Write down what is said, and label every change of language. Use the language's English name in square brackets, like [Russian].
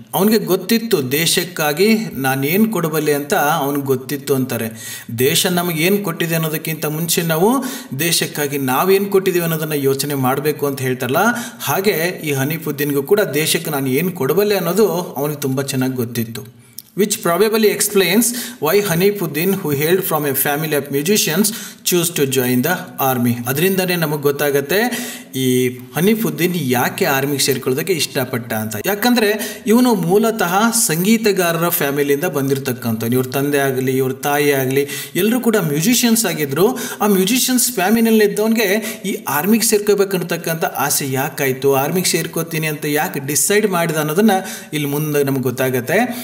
[Kannada] ಅವನಿಗೆ ಗೊತ್ತಿತ್ತು ದೇಶಕ್ಕಾಗಿ ನಾನೇನು ಕೊಡಬಲ್ಲೆ ಅಂತ ಅವನಿಗೆ ಗೊತ್ತಿತ್ತು ಅಂತಾರೆ. ದೇಶ ನಮಗೇನು ಕೊಟ್ಟಿದೆ ಅನ್ನೋದಕ್ಕಿಂತ ಮುಂಚೆ ನಾವು ದೇಶಕ್ಕಾಗಿ ನಾವೇನು ಕೊಟ್ಟಿದ್ದೀವಿ ಅನ್ನೋದನ್ನು ಯೋಚನೆ ಮಾಡಬೇಕು ಅಂತ ಹೇಳ್ತಾರಲ್ಲ, ಹಾಗೆ ಈ ಹನೀಫ್ ಉದ್ದೀನ್ಗೂ ಕೂಡ ದೇಶಕ್ಕೆ ನಾನು ಏನು ಕೊಡಬಲ್ಲೆ ಅನ್ನೋದು ಅವನಿಗೆ ತುಂಬ ಚೆನ್ನಾಗಿ ಗೊತ್ತಿತ್ತು. [English] which probably explains why Hanifuddin, who hailed from a family of musicians, chose to join the army. [Kannada] ಅದರಿಂದನೇ ನಮಗೆ ಗೊತ್ತಾಗುತ್ತೆ ಈ ಹನೀಫುದ್ದೀನ್ ಯಾಕೆ ಆರ್ಮಿಗೆ ಸೇರ್ಕೊಳ್ಳೋದಕ್ಕೆ ಇಷ್ಟಪಟ್ಟ ಅಂತ. ಯಾಕಂದರೆ ಇವನು ಮೂಲತಃ ಸಂಗೀತಗಾರರ ಫ್ಯಾಮಿಲಿಯಿಂದ ಬಂದಿರತಕ್ಕಂಥ, ಇವ್ರ ತಂದೆ ಆಗಲಿ ಇವ್ರ ತಾಯಿ ಆಗಲಿ ಎಲ್ಲರೂ ಕೂಡ ಮ್ಯೂಸಿಷಿಯನ್ಸ್ ಆಗಿದ್ದರು. ಆ ಮ್ಯೂಸಿಷಿಯನ್ಸ್ ಫ್ಯಾಮಿಲಿಯಲ್ಲಿದ್ದವನಿಗೆ ಈ ಆರ್ಮಿಗೆ ಸೇರ್ಕೋಬೇಕನ್ನತಕ್ಕಂಥ ಆಸೆ ಯಾಕಾಯಿತು, ಆರ್ಮಿಗೆ ಸೇರ್ಕೋತೀನಿ ಅಂತ ಯಾಕೆ ಡಿಸೈಡ್ ಮಾಡಿದ ಅನ್ನೋದನ್ನು ಇಲ್ಲಿ ಮುಂದೆ ನಮಗೆ ಗೊತ್ತಾಗುತ್ತೆ.